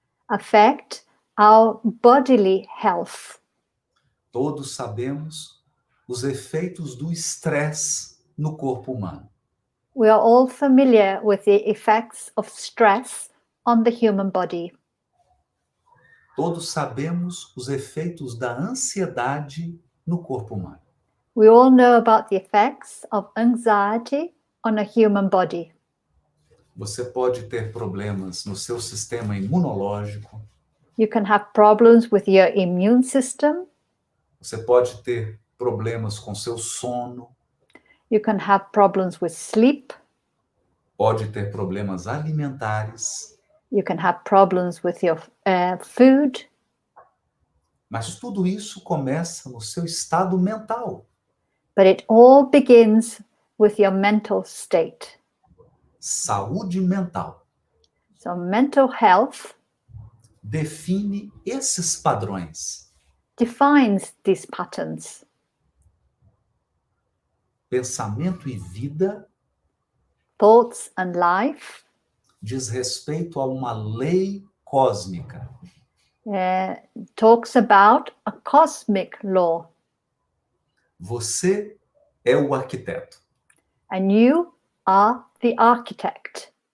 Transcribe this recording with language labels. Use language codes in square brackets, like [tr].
[en] affect our bodily health. [pt] Todos sabemos os efeitos do estresse no corpo humano. [en] We are all familiar with the effects of stress on the human body. [pt] Todos sabemos os efeitos da ansiedade no corpo humano. [en] We all know about the effects of anxiety on a human body. [pt] Você pode ter problemas no seu sistema imunológico, [en] You can have problems with your immune system. [pt] você pode ter problemas com seu sono, [en] You can have problems with sleep. [pt] pode ter problemas alimentares, [en] You can have problems with your food. [pt] mas tudo isso começa no seu estado mental. [en] But it all begins with your mental state. [pt] Saúde mental [en] So mental health [pt] define esses padrões. [en] defines these patterns. [pt] Pensamento e vida [en] Thoughts and life [pt] diz respeito a uma lei cósmica. [en] talks about a cosmic law. [pt] Você é o arquiteto. [en] And you are the architect.